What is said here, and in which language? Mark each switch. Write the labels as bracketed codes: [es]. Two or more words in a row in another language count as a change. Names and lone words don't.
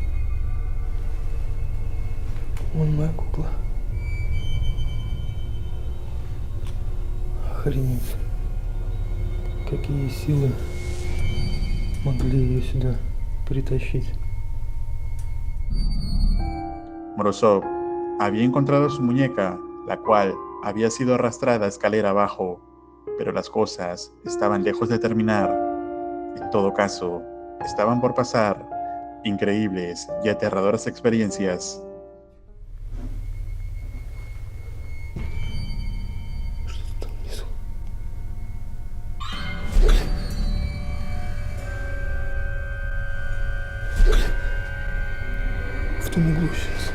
[ru] Вон моя кукла. Охренеть. Какие силы могли ее sida prитащить. [es] Morozov había encontrado su muñeca, la cual había sido arrastrada escalera abajo, pero las cosas estaban lejos de terminar. En todo caso, estaban por pasar increíbles y aterradoras experiencias. [ru] Что там внизу? В том углу сейчас.